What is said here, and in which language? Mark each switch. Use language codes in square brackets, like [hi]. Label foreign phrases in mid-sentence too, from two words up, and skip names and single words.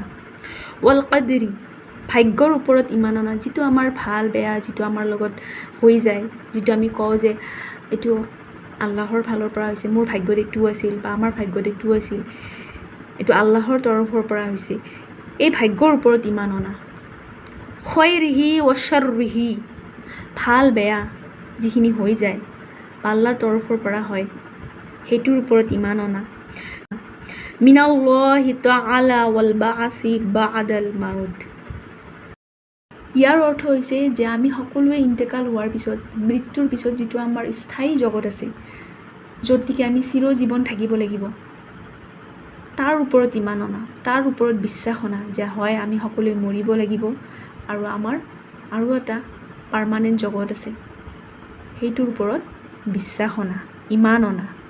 [ar] والقدر, [as] ভাগ্যৰ ওপৰত ইমান অনা, যিটো আমাৰ ভাল বেয়া, যিটো আমাৰ লগত হৈ যায়, যিটো আমি কওঁ যে এইটো আল্লাহৰ ফালৰ পৰা হৈছে, মোৰ ভাগ্যত এইটো আছিল বা আমাৰ ভাগ্যত এইটো আছিল, এইটো আল্লাহৰ তৰফৰ পৰা হৈছে, এই ভাগ্যৰ ওপৰত ইমান অনা। [ar] خيره وشره, [as] ভাল বেয়া যিখিনি হৈ যায় বা আল্লাহৰ তৰফৰ পৰা হয়, সেইটোৰ ওপৰত ইমান অনা। [ar] من الله تعالى والبعث بعد الموت, [as] ইয়াৰ অৰ্থ হৈছে যে আমি সকলোৱে ইন্তেকাল হোৱাৰ পিছত, মৃত্যুৰ পিছত যিটো আমাৰ স্থায়ী জগত আছে, য'ত নেকি আমি চিৰজীৱন থাকিব লাগিব, তাৰ ওপৰত ইমান অনা, তাৰ ওপৰত বিশ্বাস অনা যে হয় আমি সকলোৱে মৰিব লাগিব আৰু আমাৰ আৰু এটা পাৰ্মানেণ্ট জগত আছে, সেইটোৰ ওপৰত বিশ্বাস অনা, ইমান অনা।